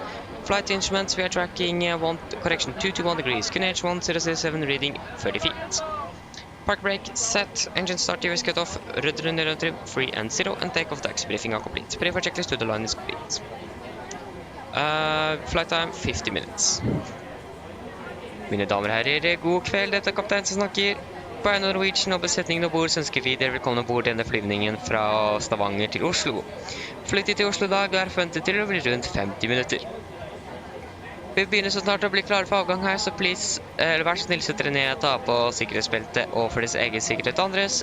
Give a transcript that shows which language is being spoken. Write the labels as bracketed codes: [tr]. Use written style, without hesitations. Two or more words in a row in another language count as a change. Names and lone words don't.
[en] Flight instruments, we are tracking 2 to 1 degrees. QNH 1007 reading 30 feet. Park brake set, engine start, TVS cut off, rudder and trim 3 and 0, and takeoff taxi briefing are complete. Pre-flight checklist to the line is complete. Flight time 50 minutes. [no] Mine damer og herrer, god kveld, dette er kaptein som snakker. På vegne av Norwegian og besetningen om bord, så ønsker vi dere velkommen ombord denne flyvningen fra Stavanger til Oslo. Flyttet til Oslo i dag er forventet til å bli rundt 50 minutter. Vi begynner så snart å bli klare for avgang her, så please, vær så snill sett dere ned, ta på sikkerhetsbeltet og for deres egen sikkerhet andres.